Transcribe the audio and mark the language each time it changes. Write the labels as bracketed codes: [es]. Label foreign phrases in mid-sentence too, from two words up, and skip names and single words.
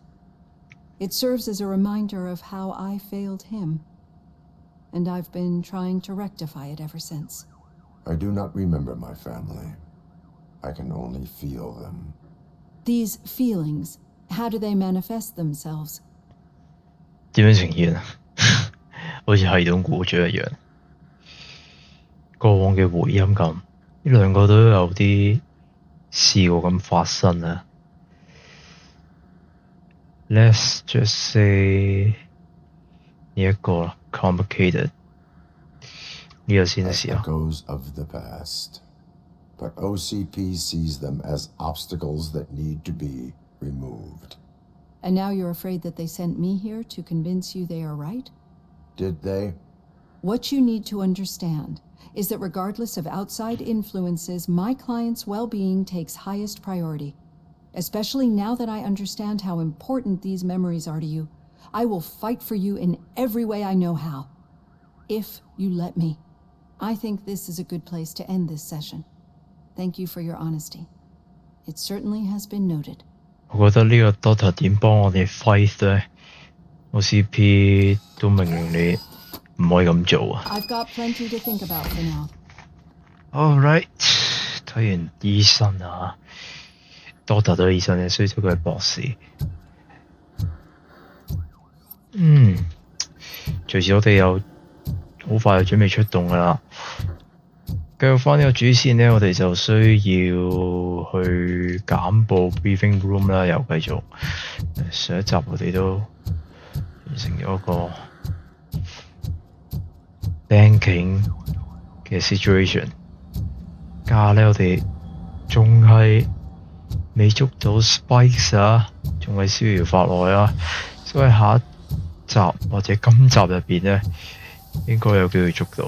[en] It serves as a reminder of how I failed him. And I've been trying to rectify it ever since. I do not remember my family. I can only feel them. These feelings, how do they manifest themselves? [yue] 點樣呈現啊？好似系統故障一樣。過往嘅回音咁，呢兩個都有啲試過咁發生啊。 [en] Let's just say [yue] 呢一個啦 ，complicated 呢個先試下。 [en] Echoes of the past, but OCP sees them as obstacles that need to be removed. And now you're afraid that they sent me here to convince you they are right? Did they? What you need to understand is that regardless of outside influences, my client's well-being takes highest priority. Especially now that I understand how important these memories are to you, I will fight for you in every way I know how. If you let me. I think this is a good place to end this session. Thank you for your honesty. It certainly has been noted. [yue] 我覺得呢個 Doctor 點幫我哋 fight 咧 ？OCP 都明明你唔可以咁做啊。 [en] I've got plenty to think about for now. All right， [yue] 睇完醫生啊 ，Doctor 都係醫生嘅，所以佢係博士。隨時我哋又好快就準備出動㗎啦。繼續翻呢個主線呢，我哋就需要去簡報 [en] briefing room [yue] 啦，又繼續上一集我哋都完成咗一個 banking 嘅 situation， 加呢我哋仲係未捉到 spikes 啊，仲係逍遙法外啊，所以下一集或者今集入邊呢，應該有機會捉到。